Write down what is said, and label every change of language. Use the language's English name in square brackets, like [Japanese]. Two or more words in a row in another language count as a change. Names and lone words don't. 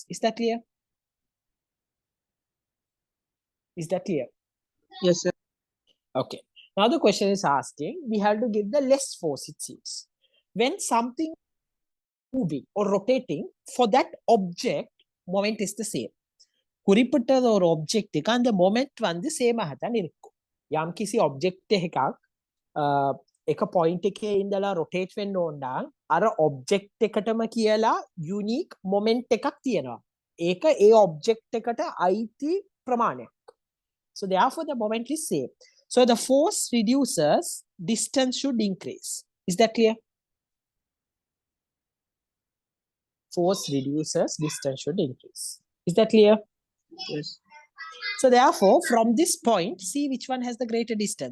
[English] Is that clear? Is that clear? Yes, sir. Okay. Now the question is asking, we have to give the less force, it seems. When something moving or rotating, for that object, moment is the same. [Tamil] குறிப்பிட்ட ஒரு ஆப்ஜெக்ட்டுக்கு அந்த மொமெண்ட் வந்து சேமாக தான் இருக்கும். [Sinhala] යම් කිසි ඔබ්ජෙක්ට් එකක් එක පොයින්ට් එකේ ඉඳලා රොටේට් වෙන්න ඕන නම් අර ඔබ්ජෙක්ට් එකටම කියලා [English] unique moment [Sinhala] එකක් තියෙනවා. ඒක ඒ ඔබ්ජෙක්ට් එකට අයිති ප්‍රමාණයක්. [English] So therefore the moment is same. So the force reduces, distance should increase. Is that clear? Force reduces, distance should increase. Is that clear? Yes. So therefore, from this point, see which one has the greater distance.